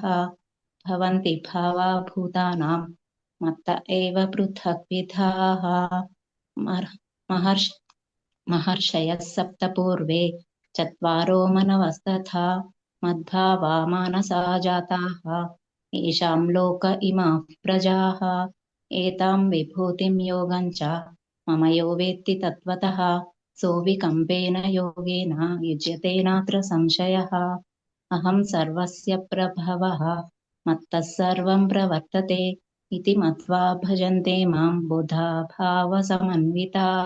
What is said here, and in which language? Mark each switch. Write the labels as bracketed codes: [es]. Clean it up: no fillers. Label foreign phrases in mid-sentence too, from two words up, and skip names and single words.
[sa] భవంతి భావా భూతానాం మత్త ఏవ పృథగ్విధాః. మహర్ష మహర్షయः సప్త పూర్వే చత్వారో మనవస్తథా. మద్భావా మానసా జాతాః येषां लोक इमाः प्रजाः. एतां विभूतिं योगं च मम यो वेत्ति तत्त्वतः. सोऽविकम्पेन योगेन युज्यते नात्र संशयः. अहं सर्वस्य प्रभवः मत्तः सर्वं प्रवर्तते इति मत्वा भजन्ते मां बुधा भावसमन्विताः.